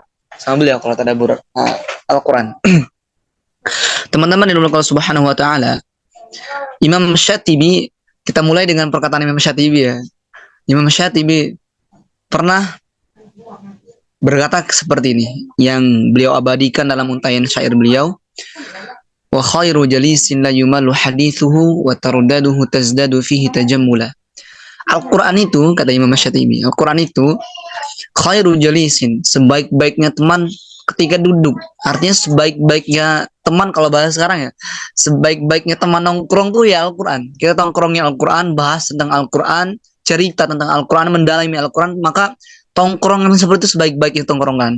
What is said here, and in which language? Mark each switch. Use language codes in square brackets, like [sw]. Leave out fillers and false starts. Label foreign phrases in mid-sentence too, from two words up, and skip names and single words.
[id] Sama beliau kalau tadabbur Al-Quran. Teman-teman yang dimuliakan Allah [ar] سبحانه وتعالى, [id] Imam Syatibi, kita mulai dengan perkataan Imam Syatibi ya. Imam Syatibi pernah berkata seperti ini yang beliau abadikan dalam untaian syair beliau, [ar] وخير جليس لا يمل حديثه وترداده تزداد فيه تجملا. [id] Al-Quran itu, kata Imam Syatibi, Al-Quran itu [ar] خير جليس, [id] sebaik-baiknya teman ketika duduk. Artinya sebaik-baiknya teman, kalau bahasa sekarang ya, sebaik-baiknya teman nongkrong tuh ya Al-Quran. Kita nongkrongnya Al-Quran, bahas tentang Al-Quran, cerita tentang Al-Quran, mendalami Al-Quran, maka tongkrongan seperti itu sebaik-baiknya tongkrongan.